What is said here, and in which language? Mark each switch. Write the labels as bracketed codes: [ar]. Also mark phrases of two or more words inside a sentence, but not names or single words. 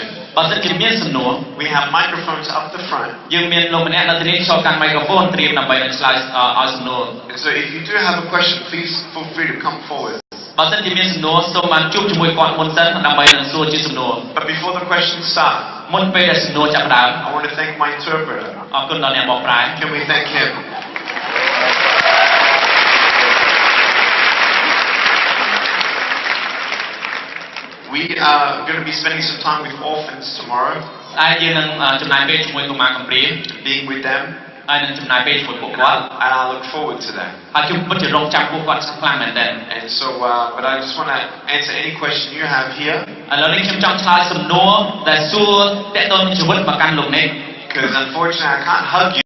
[km] បើសិនជាមានសំណួរ [en] we have microphones up the front. [km] យើងមានលោកម្នាក់នៅទីនេះចូលកាន់ microphone ត្រៀមដើម្បីនឹងឆ្លើយឲ្យសំណួរ [en] And so if you do have a question, please feel free to come forward. [km] បើសិនជាមានសំណួរសូមបានជួបជាមួយគាត់មុនសិនដើម្បីនឹងសួរជាសំណួរ [en] But before the questions start, [km] មុនពេលដែលសំណួរចាប់ផ្ដើម [en] I want to thank my interpreter. [km] អរគុណដល់អ្នកបកប្រែ [en] Can we thank him? We are going to be spending some time with orphans tomorrow, [km] តែយើងនឹងចំណាយពេលជាមួយកុមារកំព្រា [en] being with them. [km] ហើយនឹងចំណាយពេលជាមួយពួកគាត់ [en] and I look forward to that. [km] ហើយខ្ញុំពិតជារងចាំពួកគាត់ខ្លាំងមែនទែន [en] And so, but I just want to answer any question you have here. [km] ឥឡូវនេះខ្ញុំចង់ឆ្លើយសំណួរដែលសួរតើតើនឹងជីវិតមកកាន់លោកនេះ [en] Because unfortunately I can't hug you.